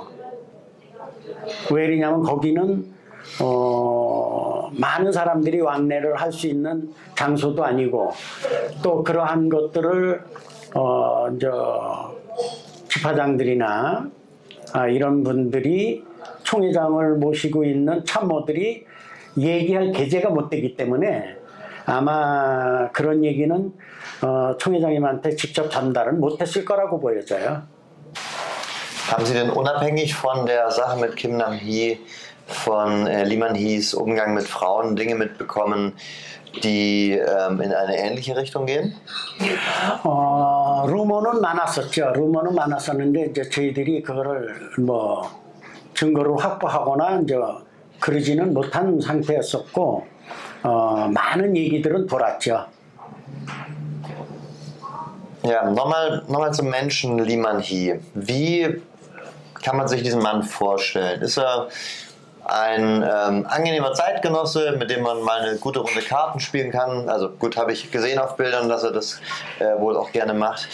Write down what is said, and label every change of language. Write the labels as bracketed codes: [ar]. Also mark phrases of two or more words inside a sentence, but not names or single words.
[ko] 왜 그러냐면 거기는 많은 사람들이 왕래를 할 수 있는 장소도 아니고 또 그러한 것들을 지파장들이나 이런 분들이 총회장을 모시고 있는 참모들이 얘기할 계제가 못 되기 때문에 아마 그런 얘기는 총회장님한테 직접 전달을 못했을 거라고 보여져요. [de] Haben Sie denn unabhängig von der Sache mit Kim Nam-hee, von Lee Man-hees Umgang mit Frauen, Dinge mitbekommen, die in eine ähnliche Richtung gehen? [ko] 루머는 많았었죠. 루머는 많았었는데 이제 저희들이 그거를 뭐 증거를 확보하거나 이제 그러지는 못한 상태였었고 많은 얘기들은 돌았죠. [de] Ja, nochmal zum Menschen Lee Man-hee. Wie kann man sich diesen Mann vorstellen? Ist er ein angenehmer Zeitgenosse, mit dem man mal eine gute Runde Karten spielen kann? Also gut, habe ich gesehen auf Bildern, dass er das wohl auch gerne macht.